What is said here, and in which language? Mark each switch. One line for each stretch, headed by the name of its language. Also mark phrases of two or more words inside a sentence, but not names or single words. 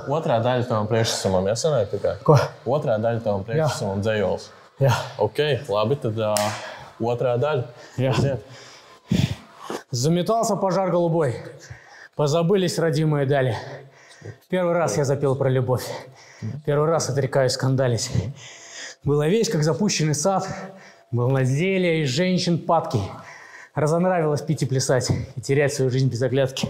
Latvian: Otrā daļa tavam priekšnesamam jāsanāk tikai? Ko? Otrā daļa tavam priekšnesamam dzējols. Jā. Ok, labi, tad otrā daļa. Jā.
Russian: Заметался пожар голубой. Позабылись родимые дали. Первый раз я запел про любовь. Первый раз отрекаюсь скандалить. Была вещь, как запущенный сад. Был на деле из женщин падки. Разонравилось пить и плясать. И терять свою жизнь без оглядки.